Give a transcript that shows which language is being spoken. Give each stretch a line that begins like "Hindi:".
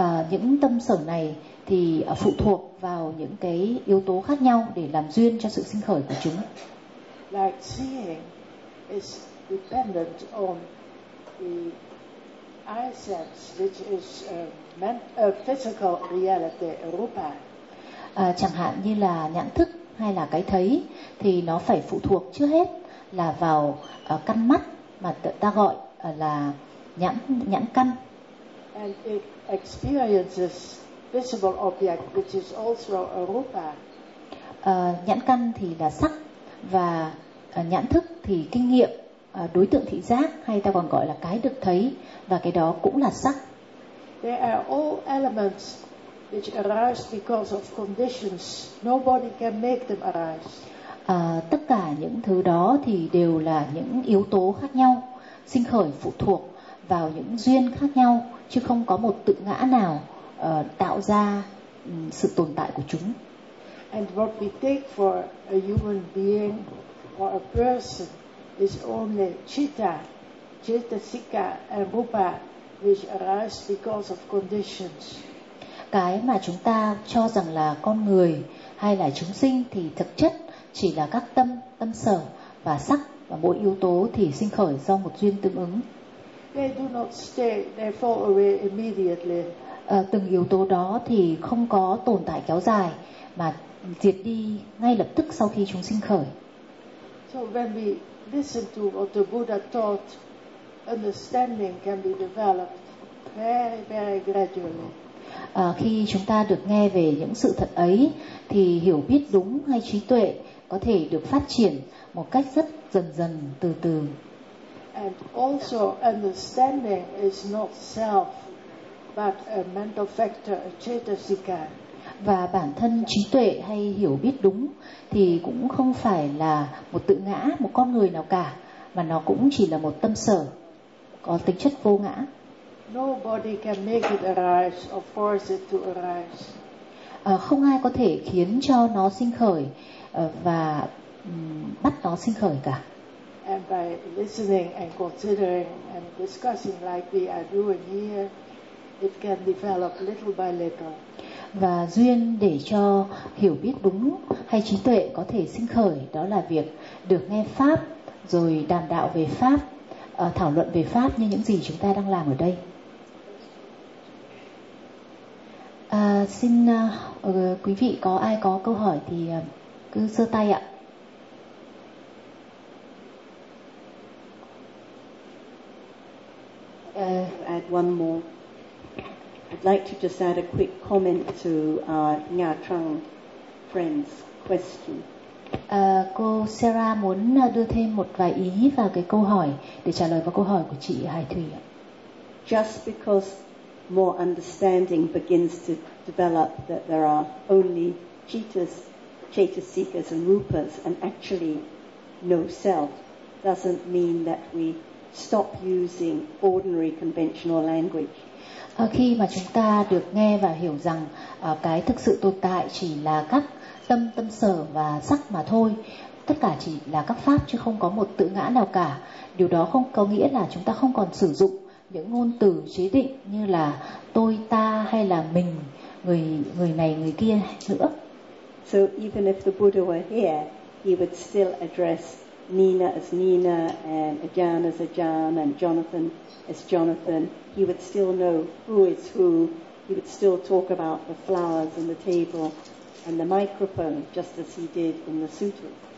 Vietnamese: Những tâm sở này thì phụ thuộc vào những cái yếu tố khác nhau để làm duyên cho sự sinh khởi của chúng.
English: Like seeing is dependent on the eye sense, which is a physical reality, rupa.
Vietnamese: Chẳng hạn như là nhãn thức hay là cái thấy thì nó phải phụ thuộc trước hết là vào căn mắt mà ta gọi là nhãn căn.
English: And it experiences visible object, which is also a rupa.
Vietnamese: Nhãn căn thì là sắc, và nhãn thức thì kinh nghiệm, đối tượng thị giác, hay ta còn gọi là cái được thấy, và cái đó cũng là sắc.
English: There are all elements which arise because of conditions. Nobody can make them arise.
Vietnamese: Tất cả những thứ đó thì đều là những yếu tố khác nhau, sinh khởi phụ thuộc vào những duyên khác nhau, chứ không có một tự ngã nào tạo ra sự tồn tại của chúng.
English: And what we take for a human being or a person is only citta, cetasika and rupa, which arise because of conditions.
Vietnamese: Cái mà chúng ta cho rằng là con người hay là chúng sinh thì thực chất chỉ là các tâm, tâm sở và sắc, và mỗi yếu tố thì sinh khởi do một duyên tương ứng.
English: They do not stay, they fall away immediately.
Vietnamese: Từng yếu tố đó thì không có tồn tại kéo dài mà diệt đi ngay lập tức sau khi chúng sinh khởi.
English: So when we listen to what the Buddha taught, understanding can be developed very, very gradually.
Vietnamese: Khi chúng ta được nghe về những sự thật ấy thì hiểu biết đúng hay trí tuệ có thể được phát triển một cách rất dần dần, từ từ.
English: And also understanding is not self, but a mental factor, a chetasika.
Vietnamese: Và bản thân trí tuệ hay hiểu biết đúng thì cũng không phải là một tự ngã, một con người nào cả, mà nó cũng chỉ là một tâm sở có tính chất vô ngã.
English: Nobody can make it arise or force it to arise.
Vietnamese: Không ai có thể khiến cho nó sinh khởi và bắt nó sinh khởi cả.
English: And by listening and considering and discussing like we are doing here, it can develop little by little.
Vietnamese: Và duyên để cho hiểu biết đúng hay trí tuệ có thể sinh khởi, đó là việc được nghe pháp, rồi đàm đạo về pháp, thảo luận về pháp như những gì chúng ta đang làm ở đây. xin quý vị có ai có câu hỏi thì cứ giơ tay ạ.
English: Add one more. I'd like to just add a quick comment to Nha Trang friend's question.
Vietnamese: Cô Sarah muốn đưa thêm một vài ý vào cái câu hỏi để trả lời vào câu hỏi của chị Hải Thủy.
English: Just because more understanding begins to develop that there are only cheetahs, cheetah seekers and rupas and actually no self doesn't mean that we stop using ordinary conventional language.
Vietnamese: Khi mà chúng ta được nghe và hiểu rằng cái thực sự tồn tại chỉ là các tâm, tâm sở và sắc mà thôi, tất cả chỉ là các pháp chứ không có một tự ngã nào cả, điều đó không có nghĩa là chúng ta không còn sử dụng những ngôn từ chế định như là tôi, ta hay là mình, người người này, người kia nữa.
English: So even if the Buddha were here, he would still address Nina as Nina and Ajahn as Ajahn and Jonathan as Jonathan. He would still know who is who. He would still talk about the flowers and the table and the microphone just as he did in the sutta.